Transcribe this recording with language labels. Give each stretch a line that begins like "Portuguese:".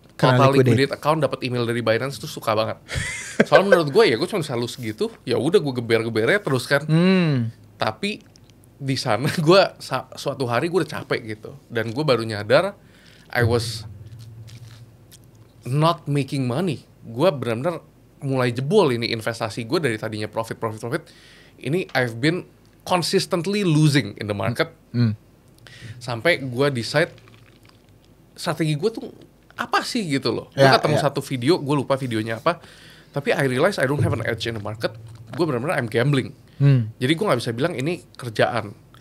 English: Total liquidate account,
Indonesian: dapat email dari Binance tuh suka banget. Soalnya menurut gue ya gue cuma bisa lose gitu, ya udah gue geber-gebernya terus kan. Tapi di sana gue suatu hari gue udah capek gitu. Dan gue baru nyadar,
English: I was not making money.
Indonesian: Gue benar-benar mulai jebol ini investasi gue dari tadinya profit.
English: Ini I've been consistently losing in the market.
Indonesian: Sampai gue decide strategi gue tuh apa sih gitu loh. Gue ketemu satu video, gue lupa videonya apa. Tapi
English: I realize I don't have an edge in the market.
Indonesian: Gue benar-benar
English: I'm gambling.
Indonesian: Jadi gue nggak bisa bilang ini kerjaan.